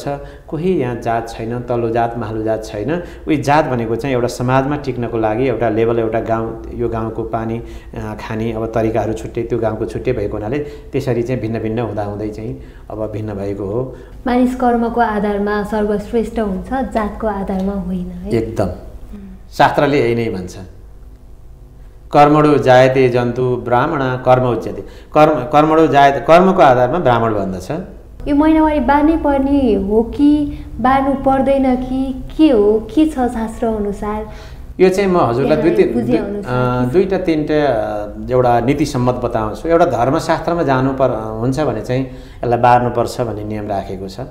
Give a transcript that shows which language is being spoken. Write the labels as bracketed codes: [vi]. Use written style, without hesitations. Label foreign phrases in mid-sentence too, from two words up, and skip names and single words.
[ne] कोही यहाँ जात छैन, तल्लो जात माहल्लो जात छैन। उही जात भनेको चाहिँ एउटा समाजमा टिक्नको लागि एउटा लेभल, एउटा गाउँ, यो गाउँको पानी खाने अब तरिकाहरू छुट्टै, त्यो गाउँको छुट्टै भएको हुनाले त्यसरी चाहिँ भिन्न भिन्न हुँदाहुँदै चाहिँ अब भिन्न भएको हो। मानिस कर्मको आधारमा सर्वश्रेष्ठ हुन्छ, जातको आधारमा होइन है। एकदम, शास्त्रले यही नै भन्छ, [sa] कर्मणो जायते जन्तु ब्राह्मण कर्म उच्यते। कर्मणो जायते, [ne] कर्मको आधारमा ब्राह्मण भन्दछ। यो महिनावारी बार्नै पर्ने हो कि बार्नु पर्दैन कि के हो, के छ शास्त्र अनुसार? यो चाहिँ म हजुरलाई दुईटा तीनटा एउटा नीति सम्मत बताउँछु। एउटा धर्मशास्त्रमा हुन्छ भने चाहिँ यसलाई बार्नुपर्छ भन्ने नियम राखेको छ।